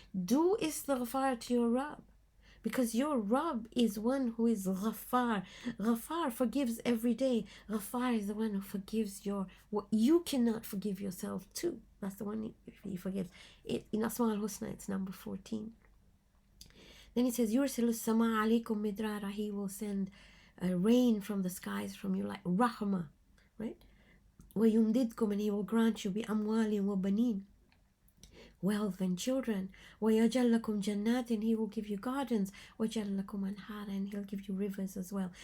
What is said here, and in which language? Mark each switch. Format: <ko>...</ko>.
<en>Do istighfar to your Rabb, because your Rabb is one who is Ghaffar. Ghaffar forgives every day. Ghaffar is the one who forgives what you cannot forgive yourself too. That's the one he forgives. In Asma al-Husna, it's number 14. Then he says,</en> <ar>يُرْسِلُ السَّمَاءَ عَلَيْكُمْ مِدْرَارًا.</ar> <en>He will send rain from the skies from you, like rahmah, right?</en> <ar>وَيُمْدِدْكُمْ,</ar> <en>and he will grant you</en> <ar>بِأَمْوَالٍ وَبَنِينَ,</ar> <en>wealth and children.</en> <ar>وَيَجْعَلْ لَكُمْ جَنَّاتٍ,</ar> <en>and he will give you gardens.</en> <ar>وَيَجْعَلْ لَكُمْ أَنْهَارًا,</ar> <en>and he'll give you rivers as well.</en>